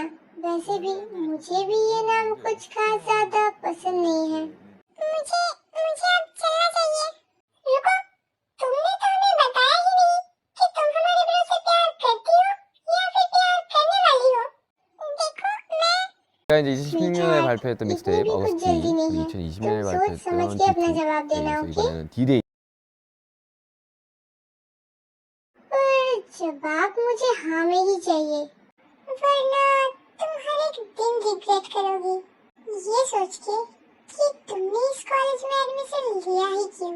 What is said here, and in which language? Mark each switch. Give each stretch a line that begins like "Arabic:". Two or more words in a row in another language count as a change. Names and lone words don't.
Hindi: वैसे भी मुझे भी ये नाम कुछ खास ज्यादा पसंद नहीं है। मुझे मुझे अब चलना चाहिए। रुको, तुमने तो हमें बताया ही नहीं कि तुम हमारे ब्रो से प्यार करती हो या फिर प्यार करने वाली हो। देखो मैं
Korean: 제가 이제 2016년에 발표했던 믹스테이프 어거스티, 그리고 2020년에 발표했던
Hindi: के अपना D2. जवाब देना,
Korean: 그래서
Hindi: ओके?
Korean: 이번에는 D-Day.
Hindi: पर जवाब मुझे हाँ में ही चाहिए, वरना तुम हर एक दिन रिग्रेट करोगी ये सोच के कि तुमने इस कॉलेज में एडमिशन लिया ही क्यों।